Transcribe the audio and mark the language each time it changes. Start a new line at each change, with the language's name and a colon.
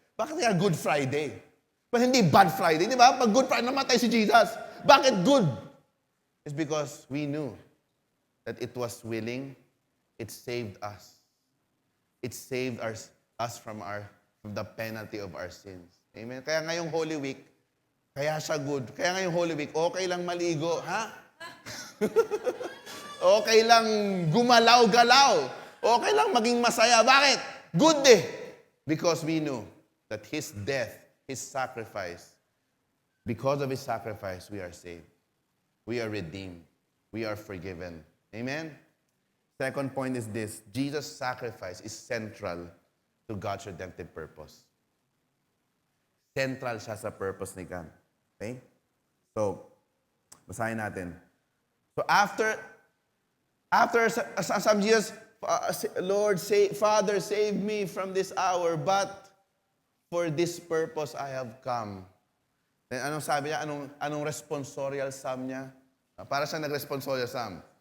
Filipino: Bakit nga Good Friday?
English: But
Filipino: hindi Bad Friday, di ba? Pag Good Friday, namatay si Jesus. Bakit good?
English: It's because we knew that it was willing, it saved us. It saved us from the penalty of our sins. Amen?
Filipino: Kaya ngayong Holy Week, kaya siya good. Kaya ngayong Holy Week, okay lang maligo, ha? Okay lang gumalaw-galaw. Okay lang maging masaya. Bakit? Good eh.
English: Because we knew that His death, His sacrifice, because of His sacrifice, we are saved. We are redeemed. We are forgiven. Amen? Second point is this. Jesus' sacrifice is central to God's redemptive purpose.
Filipino: Central siya sa purpose ni God. Okay? So, basahin natin.
English: So after some Jesus, Lord, Father, save me from this hour, but for this purpose I have come.
Filipino: Then anong sabi niya? Anong responsorial psalm niya? Para siya nag-responsorial psalm.